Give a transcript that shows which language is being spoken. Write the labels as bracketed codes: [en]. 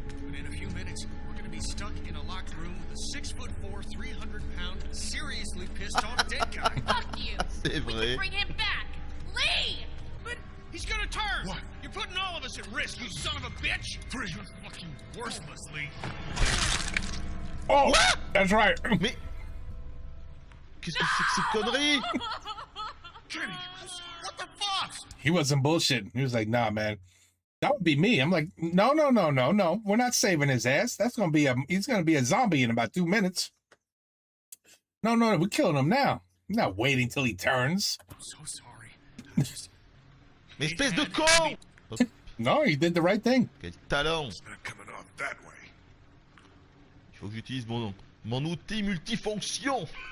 [en] But in a few minutes, we're gonna be stuck in a locked room with a 6'4", 300-pound, seriously pissed off dead guy. Fuck you. [fr] C'est [en] We [fr] vrai. [en] can bring him back. Lee! But he's gonna turn! What? You're putting all of us at risk, you son of a bitch! You're fucking worthless, Lee. Oh, that's right. [fr] Mais qu'est-ce que c'est que ces conneries? [en] Jimmy, what the fuck? He wasn't bullshitting. He was like, nah, man. That would be me. I'm like, no. We're not saving his ass. He's gonna be a zombie in about 2 minutes. No, we're killing him now. I'm not waiting till he turns. I'm so sorry. I just... [fr] Mais espèce de con! [en] No, he did the right thing. [fr] Quel talent! [en] It's not coming off that way. [fr] Il faut que j'utilise mon outil multifonction.